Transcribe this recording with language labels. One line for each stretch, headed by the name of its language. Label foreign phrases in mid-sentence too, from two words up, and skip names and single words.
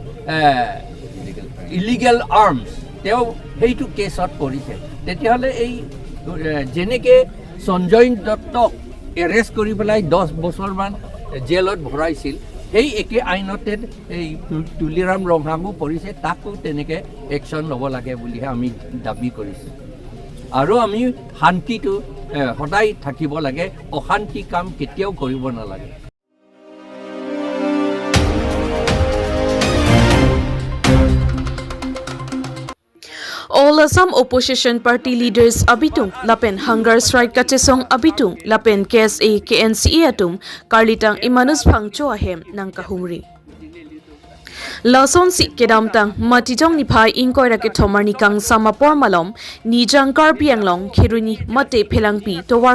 English: illegal arms
Assamese: তেওঁ সেইটো কেছত পৰিছে তেতিয়াহ'লে এই যেনেকৈ সঞ্জয় দত্তক এৰেষ্ট কৰি পেলাই 10 বছৰমান জেলত ভৰাইছিল সেই একে আইনতে এই তুলিৰাম ৰহাঙো পৰিছে তাকো তেনেকৈ একশ্যন ল'ব লাগে বুলিহে আমি দাবী কৰিছোঁ আৰু আমি শান্তিটো সদায় থাকিব লাগে অশান্তি কাম কেতিয়াও কৰিব নালাগে
English: All Assam opposition party leaders
Karbi: abitung lapen
English: hunger strike
Karbi: kachesong abitung lapen KSA KNCA atum karlitang EMAUNUS PHANGCHO ahem nang KAHUMRI Lason si kedamtang matijong ni phai ingkoi rake thomar ni kang samapor malom nijang karbiang long khiruni mate phelangpi towar